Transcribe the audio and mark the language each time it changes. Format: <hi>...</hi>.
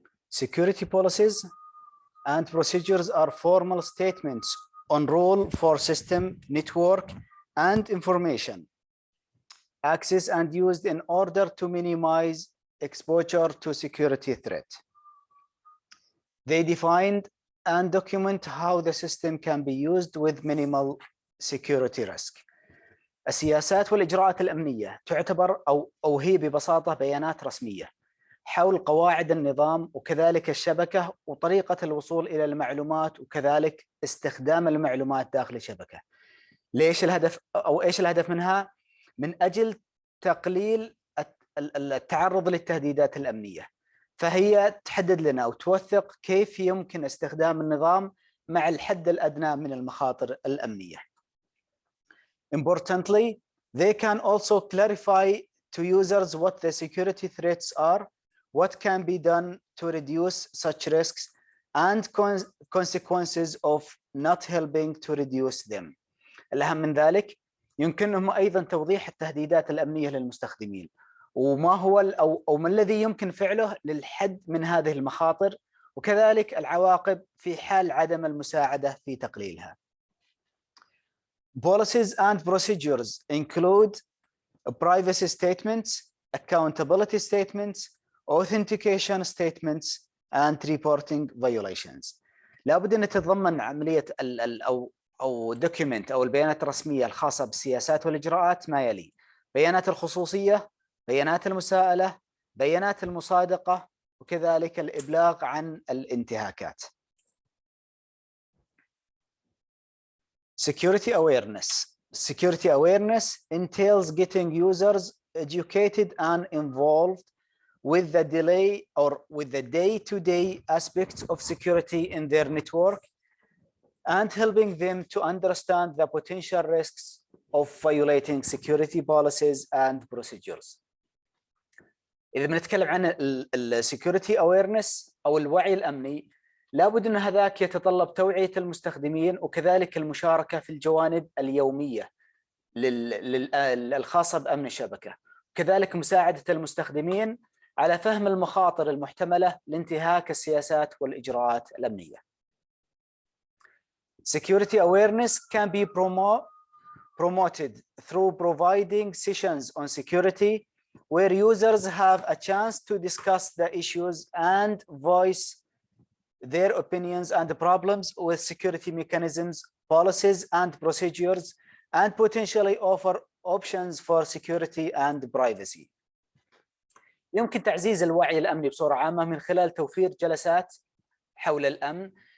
<en>Security policies and procedures are formal statements on role for system, network, and information access and used in order to minimize exposure to security threat. They defined and document how the system can be used with minimal security risk.</en> <ar>السياسات والإجراءات الأمنية تعتبر أو هي ببساطة بيانات رسمية حول قواعد النظام وكذلك الشبكة وطريقة الوصول إلى المعلومات وكذلك استخدام المعلومات داخل الشبكة. ليش الهدف أو إيش الهدف منها؟ من أجل تقليل التعرض للتهديدات الأمنية. فهي تحدد لنا وتوثق كيف يمكن استخدام النظام مع الحد الأدنى من المخاطر الأمنية.</ar> <en>Importantly, they can also clarify to users what the security threats are, what can be done to reduce such risks, and consequences of not helping to reduce them.</en> <ar>الأهم من ذلك، يمكنهم أيضا توضيح التهديدات الأمنية للمستخدمين وما هو أو ما الذي يمكن فعله للحد من هذه المخاطر، وكذلك العواقب في حال عدم المساعدة في تقليلها.</ar> <en>Policies and procedures include privacy statements, accountability statements, authentication statements, and reporting violations.</en> <ar>لابد أن تتضمن عملية أو document أو البيانات الرسمية الخاصة بالسياسات والإجراءات ما يلي: بيانات الخصوصية، بيانات المساءلة، بيانات المصادقة، وكذلك الإبلاغ عن الانتهاكات.</ar> <en>Security awareness. Security awareness entails getting users educated and involved with the day-to-day aspects of security in their network and helping them to understand the potential risks of violating security policies and procedures.</en> <ar>إذا بنتكلم عن السكيورتي awareness أو الوعي الأمني، لابد أن هذاك يتطلب توعية المستخدمين وكذلك المشاركة في الجوانب اليومية الخاصة بأمن الشبكة، وكذلك مساعدة المستخدمين على فهم المخاطر المحتملة لانتهاك السياسات والإجراءات الأمنية.</ar> <en>Security awareness can be promoted through providing sessions on security where users have a chance to discuss the issues and voice their opinions and problems with security mechanisms, policies and procedures, and potentially offer options for security and privacy.</en> <ar>يمكن تعزيز الوعي الأمني بصورة عامة من خلال توفير جلسات حول الأمن.</ar>